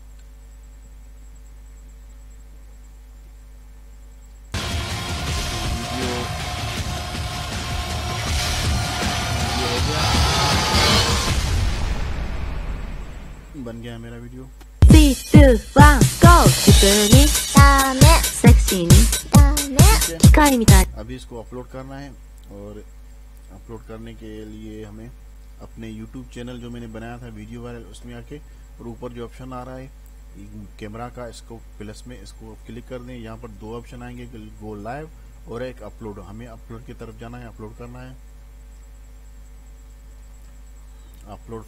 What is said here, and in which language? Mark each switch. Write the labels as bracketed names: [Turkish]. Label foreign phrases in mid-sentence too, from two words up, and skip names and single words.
[Hindi] वीडियो हो गया, बन गया मेरा वीडियो। 3, 2, 1, GO! [Japanese] 普通にダメ、セクシーにダメ、機械みたい。 [Hindi] अभी इसको अपलोड करना है और अपलोड करने के लिए हमें अपने YouTube चैनल जो मैंने बनाया था वीडियो वायरल, उसमें आके और ऊपर जो ऑप्शन आ रहा है कैमरा का, इसको प्लस में इसको क्लिक कर दें। यहाँ पर दो ऑप्शन आएंगे, [English] go live [Hindi] और एक अपलोड। हमें अपलोड की तरफ जाना है, अपलोड करना है, अपलोड।